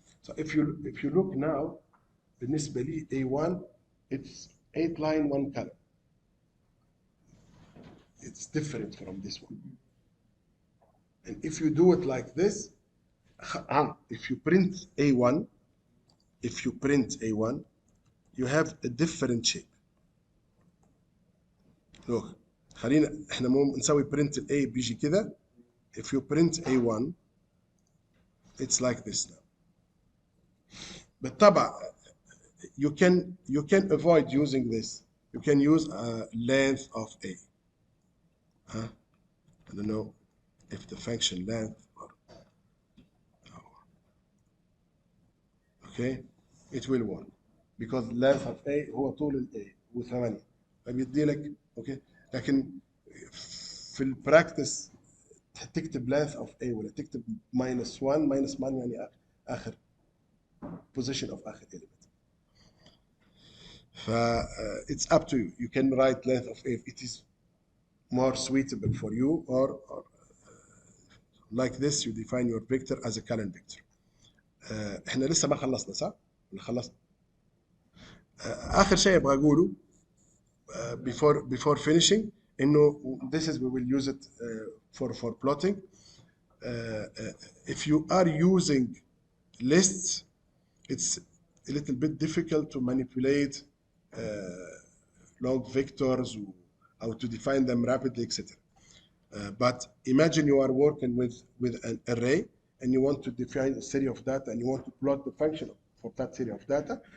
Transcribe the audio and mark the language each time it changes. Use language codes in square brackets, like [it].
[en] So if you look now [ar] بالنسبة لي [en] A1 it's 8 line 1 column. It's different from this one. And if you do it like this, if you print A1, you have a different shape. Look, [ar] خلينا احنا نسوي [en] print A بيجي كده. If you print A1, it's like this now. بالطبع you can avoid using this. You can use a length of A. I don't know if the function length or okay, it will work because length of A [ar] هو طول ال A و8 فبيدي لك [en] Okay. [ar] لكن في البراكتس تكتب [en] length of A [ar] ولا تكتب -1 يعني اخر [en] position of [ar] اخر element. [en] ف it's up to you. You can write length of A if it is more suitable for you or like this you define your vector as a column vector. [ar] احنا لسه ما خلصنا صح؟ ولا خلصنا؟ اخر شيء ابغى اقوله [en] before finishing [ar] انه [en] this is we will use it for plotting. If you are using lists it's a little bit difficult to manipulate long vectors or to define them rapidly, etc. But imagine you are working with an array and you want to define a series of data and you want to plot the function for that series of data.